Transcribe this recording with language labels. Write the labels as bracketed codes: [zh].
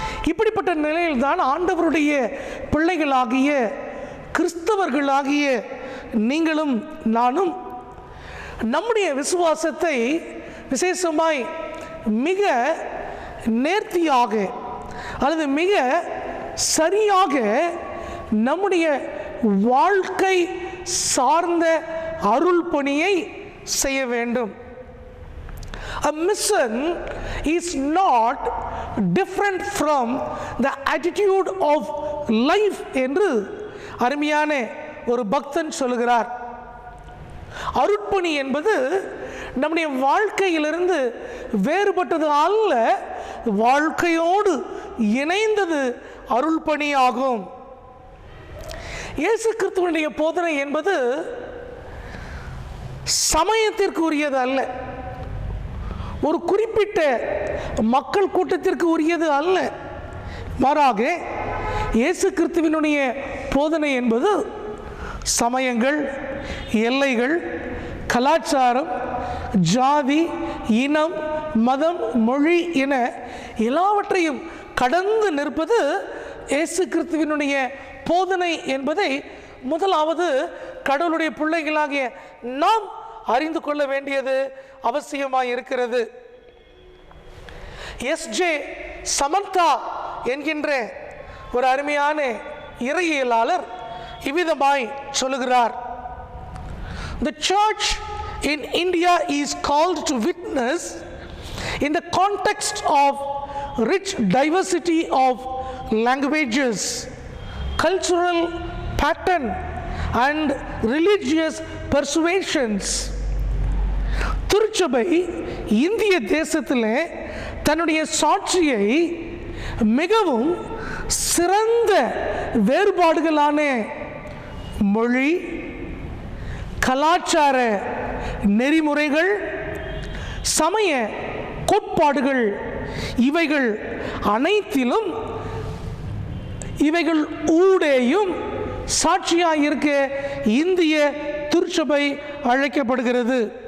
[ta] இப்படிப்பட்ட நிலையில்தான் ஆண்டவருடைய பிள்ளைகளாகிய கிறிஸ்தவர்களாகிய நீங்களும் நானும் நம்முடைய விசுவாசத்தை விசேஷமாய் மிக நேர்த்தியாக அல்லது மிக சரியாக நம்முடைய வாழ்க்கை சார்ந்த அருள் பணியை செய்ய வேண்டும். [en] A mission is not different from the attitude of life [ta] என்று அருமையான ஒரு பக்தன் சொல்லுகிறார். அருட்பணி என்பது நம்முடைய வாழ்க்கையிலிருந்து வேறுபட்டது அல்ல, வாழ்க்கையோடு இணைந்தது அருள் பணியாகும். இயேசு கிறிஸ்துவினுடைய போதனை என்பது சமயத்திற்கு உரியது அல்ல, ஒரு குறிப்பிட்ட மக்கள் கூட்டத்திற்கு உரியது அல்ல. மாறாக இயேசு கிறிஸ்துவினுடைய போதனை என்பது சமயங்கள், எல்லைகள், கலாச்சாரம், ஜாதி, இனம், மதம், மொழி என எல்லாவற்றையும் கடந்து நிற்பது இயேசு கிறிஸ்துவினுடைய போதனை என்பதை முதலாவது கடவுளுடைய பிள்ளைகளாகிய நாம் அறிந்து கொள்ள வேண்டியது அவசியமாக இருக்கிறது. எஸ்ஜே சமந்தா என்கின்ற ஒரு அருமையான இறையியலாளர் இவ்விதமாய் சொல்லுகிறார். [en] The church in India is called to witness in the context of rich diversity of languages, cultural pattern and religious persuasions. [ta] திருச்சபை இந்திய தேசத்திலே தன்னுடைய சாட்சியை மிகவும் சிறந்த வேறுபாடுகளான மொழி, கலாச்சார நெறிமுறைகள், சமய கோட்பாடுகள் இவைகள் அனைத்திலும் இவைகள் ஊடேயும் சாட்சியாக இருக்க இந்திய திருச்சபை அழைக்கப்படுகிறது.